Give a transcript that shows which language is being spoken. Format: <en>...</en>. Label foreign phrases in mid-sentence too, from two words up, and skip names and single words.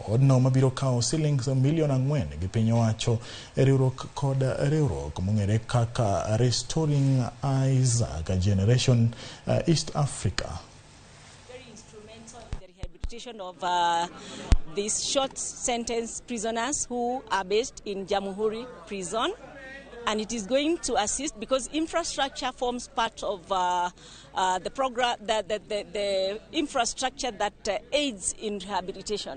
<luo>Odno mabiro kawo shillings milion 4 gi piny owacho e riwruok kod riwruok mong'ere kaka Restoring Isaac Generation East Africa.</luo> <en>Very instrumental in the rehabilitation of these short sentence prisoners who are based in Jamhuri prison, and it is going to assist because infrastructure forms part of the program, the infrastructure that aids in rehabilitation.</en>